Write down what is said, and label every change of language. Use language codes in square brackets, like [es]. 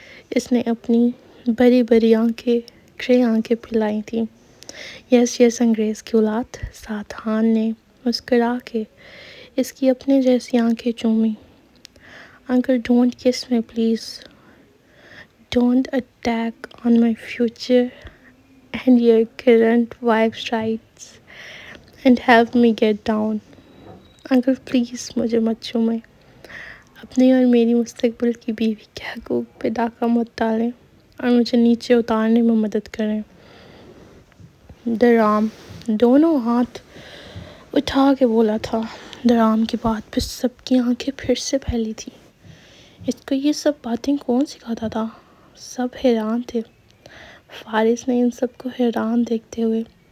[ur] اس نے اپنی بڑی بڑی آنکھیں گرے آنکھیں پھیلائی تھیں۔ "یس یس انگریز کی اولاد." سعد خان نے مسکرا کے اس کی اپنے جیسی آنکھیں چومیں۔ [en] "Uncle, don't kiss me please. Don't attack on my future and your current wife's rights and help me get down." "Uncle, please [ur] مجھے مت چومیں۔ اپنی اور میری مستقبل کی بیوی کے حقوق پہ ڈاکہ مت ڈالیں اور مجھے نیچے اتارنے میں مدد کریں." درام دونوں ہاتھ اٹھا کے بولا تھا۔ درام کی بات پہ سب کی آنکھیں پھر سے پھیلی تھیں۔ اس کو یہ سب باتیں کون سکھاتا تھا؟ سب حیران تھے۔ فارس نے ان سب کو حیران دیکھتے ہوئے